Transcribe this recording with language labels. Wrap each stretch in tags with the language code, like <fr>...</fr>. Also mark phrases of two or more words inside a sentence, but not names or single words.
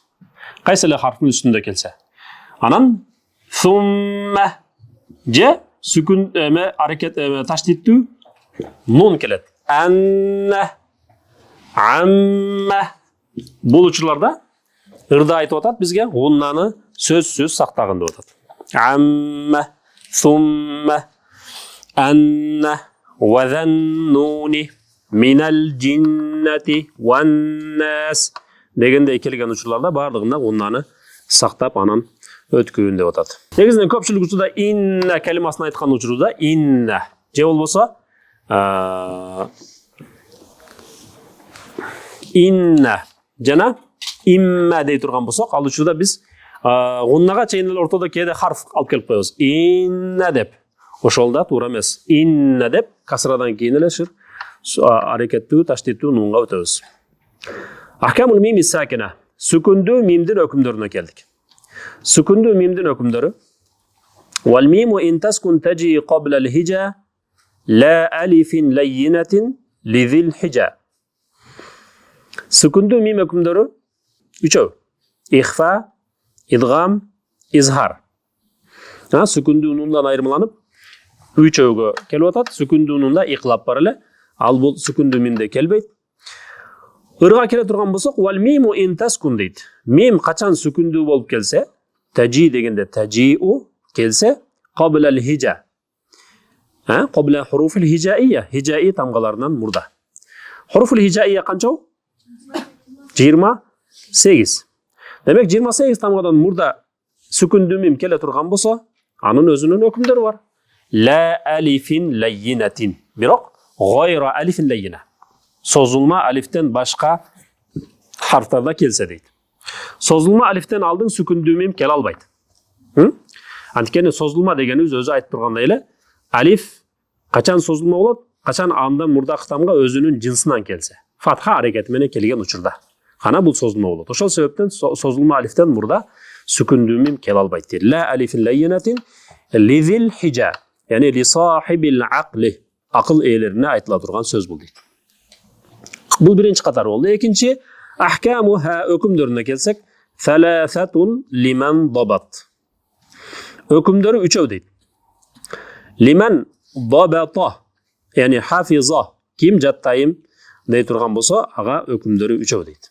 <ky>Кайсы эле харфтын үстүндө келсе. Анан сумма же сүкүн аракет таштиттүү нун келет. Анна амма бул учурларда ырда айтып атат бизге гуннаны сөзсүз сактагын деп атат. Амма сумма анна ва заннуни</ky> <ar>من الجنة والناس</ar> <ky>дегендей келген учурларда бардыгында гуннаны сактап анан өткүрүн деп атат. Негизинен көпчүлүк учурда инна калимасын айткан учурда инна же болбосо инна жана имма дей турган болсок, ал учурда биз гуннага чейин эле ортодо кээде харф алып келип коебуз. Инна деп. Ошол да туура эмес. Инна деп касрадан кийин эле аракеттүү таштиттүү нунга өтөбүз.</ky> <ar>أحكام الميم الساكنة.</ar> <ky>Сүкүндүү мимдин өкүмдөрүнө келдик. Сүкүндүү мимдин өкүмдөрү.</ky> <ar>والميم إن تسكن تجي قبل الهجا لا ألف لينة لذي الحجا.</ar> <ky>Сүкүндүү мим өкүмдөрү үчөө. Ихфа, идгам, изхар. Сүкүндүү нундан айырмаланып үчөөгө келип атат. Сүкүндүү нунда иклап бар эле. Ал бул сүкүндүү мимде келбейт. Ырга келе турган болсок,</ky> <ar>والميم إن تسكن</ar> <ky>дейт. Мим качан сүкүндүү болуп келсе, таджи дегенде таджиу келсе,</ky> <ar>قبل الهجا. قبل حروف الهجائية.</ar> <ky>Hijai тамгаларынан мурда.</ky> <ar>حروف الهجائية</ar> <ky>канча? 28. Демек 28 тамгадан мурда сүкүндүү мим келе турган болсо, анын өзүнүн өкүмдөрү бар.</ky> <ar>لا ألف لينة.</ar> <ky>Бирок</ky> <ar>غير ألف لينة.</ar> <ky>Созулма алифтен башка харфтарда келсе дейт. Созулма алифтен алдын сүкүндүү мим келе албайт. Анткени созулма дегенибиз өзү айтып тургандай эле, алиф качан созулма болот? Качан андан мурдакы тамга өзүнүн жинсинан келсе. Фатха аракети менен келген учурда. Гана бул созулма болот. Ошол себептен созулма алифтен мурда сүкүндүү мим келе албайт.</ky> <ar>لا ألف لينة لذي الحجا. يعني لصاحب العقل.</ar> <ky>Акыл ээлерине айтыла турган сөз бул дейт. Бул биринчи катар болду. Экинчи ахкамуха өкүмдөрүнө келсек,</ky> <ar>ثلاثة لمن ضبط.</ar> <ky>Өкүмдөрү үчөө дейт.</ky> <ar>لمن ضبط,</ar> <ky>yani хафиза, ким жаттайым дей турган болсо, ага өкүмдөрү үчөө дейт.</ky>